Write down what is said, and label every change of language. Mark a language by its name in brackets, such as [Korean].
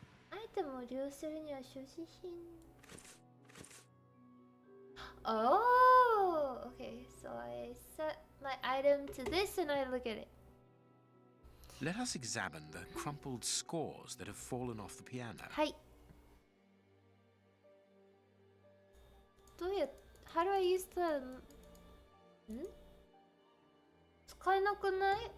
[Japanese] アイテムを利用するには所持品。 [English] Oh, okay. Okay, so I set my item to this and I look at it. Let us examine the crumpled scores that have fallen off the piano. [Japanese] はい。どうやっ [English] How do I use the [Japanese] 使えなくない？